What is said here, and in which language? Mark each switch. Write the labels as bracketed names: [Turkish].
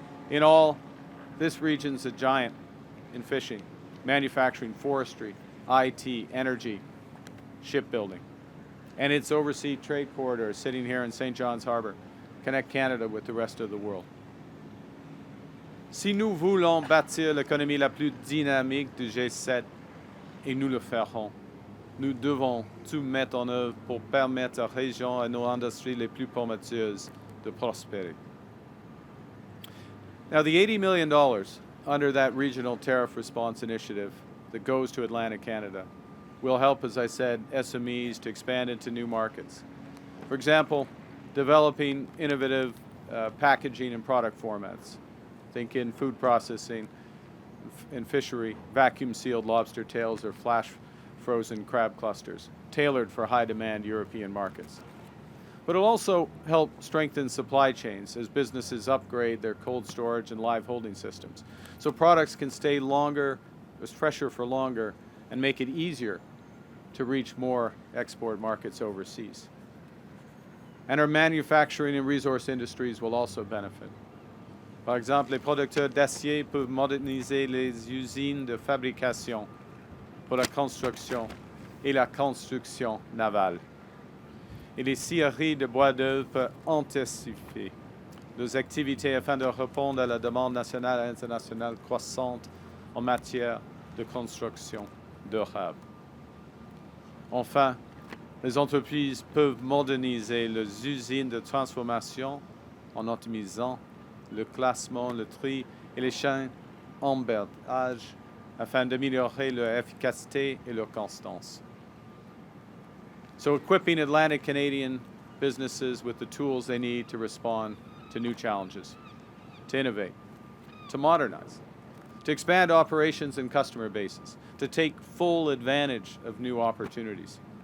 [English] In all, this region's a giant in fishing, manufacturing, forestry, IT, energy, shipbuilding. And its overseas trade corridors sitting here in St. John's Harbour connect Canada with the rest of the world. [French] Si nous voulons bâtir l'économie la plus dynamique du G7, et nous le ferons, nous devons tout mettre en œuvre pour permettre aux régions et nos industries les plus prometteuses de prospérer. [English] Now, the $80 million under that Regional Tariff Response Initiative that goes to Atlantic Canada will help, as I said, SMEs to expand into new markets. For example, developing innovative packaging and product formats. Think in food processing, in fishery, vacuum-sealed lobster tails or flash-frozen crab clusters, tailored for high-demand European markets. But it'll also help strengthen supply chains as businesses upgrade their cold storage and live holding systems. So products can stay fresher for longer, and make it easier to reach more export markets overseas. And our manufacturing and resource industries will also benefit. [French] Par exemple, les producteurs d'acier peuvent moderniser les usines de fabrication pour la construction et la construction navale. Et les scieries de bois d'œuvre peuvent intensifier leurs activités afin de répondre à la demande nationale et internationale croissante en matière de construction durable. Enfin, Les entreprises peuvent moderniser leurs usines de transformation en optimisant le classement, le tri et les chaînes d'emballage afin d'améliorer leur efficacité et leur constance. [English] So equipping Atlantic Canadian businesses with the tools they need to respond to new challenges, to innovate, to modernize, to expand operations and customer bases, to take full advantage of new opportunities.